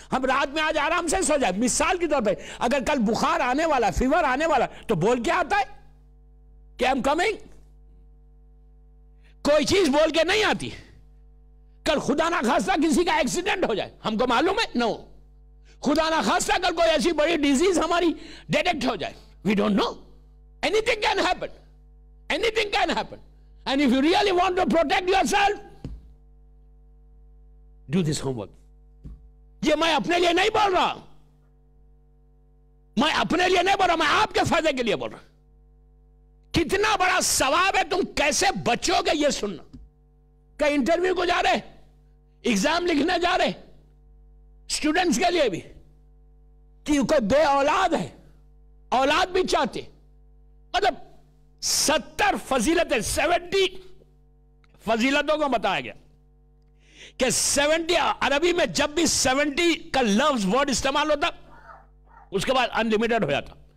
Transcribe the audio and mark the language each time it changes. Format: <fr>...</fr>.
<ur>ہم رات میں آج آرام سے سو جائے. مثال کے طور پہ اگر کل بخار آنے والا, فیور آنے والا, تو بول کے آتا ہے کہ</ur> <en>I'm coming.</en> <ur>کوئی چیز بول کے نہیں آتی. کل خدا نہ خواستہ کسی کا ایکسیڈنٹ ہو جائے, ہم کو معلوم ہے؟ نو. خدا نہ خواستہ کل کوئی ایسی بڑی ڈیزیز ہماری ڈیٹیکٹ ہو جائے,</ur> <en>We don't know. Anything can happen. Anything can happen. And if you really want to protect yourself, do this homework.</en> <ur>یہ میں اپنے لیے نہیں بول رہا, میں اپنے لیے نہیں بول رہا, میں آپ کے فائدے کے لیے بول رہا. کتنا بڑا ثواب ہے, تم کیسے بچو گے یہ سننا. کہ انٹرویو کو جا رہے, ایگزام لکھنے جا رہے, اسٹوڈنٹس کے لیے بھی, کہ کوئی بے اولاد ہے, اولاد بھی چاہتے, مطلب 70 فضیلتیں, 70 فضیلتوں کو بتایا گیا کہ 70 عربی میں جب بھی 70 کا لفظ ورڈ استعمال ہوتا اس کے بعد انلیمیٹڈ ہو جاتا.</ur>